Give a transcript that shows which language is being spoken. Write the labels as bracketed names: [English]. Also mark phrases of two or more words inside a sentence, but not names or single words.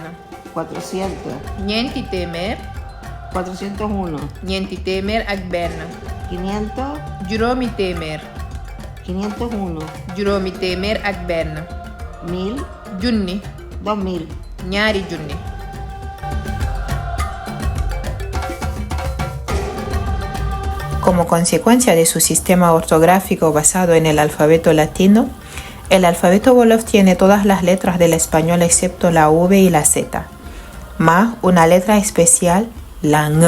[Spanish] 400, [Wolof] ñeenti téeméer, [Spanish] 401, [Wolof] ñeenti téeméer ak benn, [Spanish] 500, [Wolof] juróomi téeméer, [Spanish] 501, [Wolof] juróomi téeméer ak benn, [Spanish] 1000, [Wolof] junni, [Spanish] 2000. [Wolof] ñaari junni. [Spanish] Como consecuencia de su sistema ortográfico basado en el alfabeto latino, el alfabeto Wolof tiene todas las letras del español excepto la V y la Z, más una letra especial, la ng.